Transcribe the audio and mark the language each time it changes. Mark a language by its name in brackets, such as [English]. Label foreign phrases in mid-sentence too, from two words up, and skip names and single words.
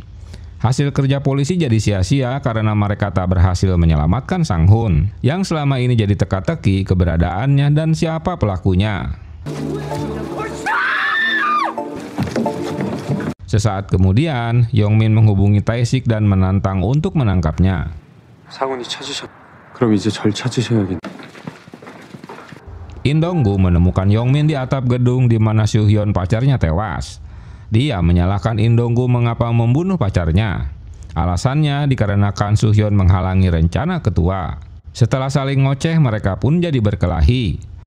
[Indonesian] Hasil kerja polisi jadi sia-sia karena mereka tak berhasil menyelamatkan Sang-hun, yang selama ini jadi teka-teki keberadaannya dan siapa pelakunya. Sesaat kemudian, Yongmin menghubungi Tae-sik dan menantang untuk menangkapnya. [Korean] 상훈이 찾으셨. 그럼 이제 절 찾으셔야겠네. [Indonesian] In Dong-gu menemukan Yongmin di atap gedung di mana Soo-hyun pacarnya tewas. Dia menyalahkan In Dong-gu mengapa membunuh pacarnya. Alasannya dikarenakan Soo-hyun menghalangi rencana ketua. Setelah saling ngoceh, mereka pun jadi berkelahi.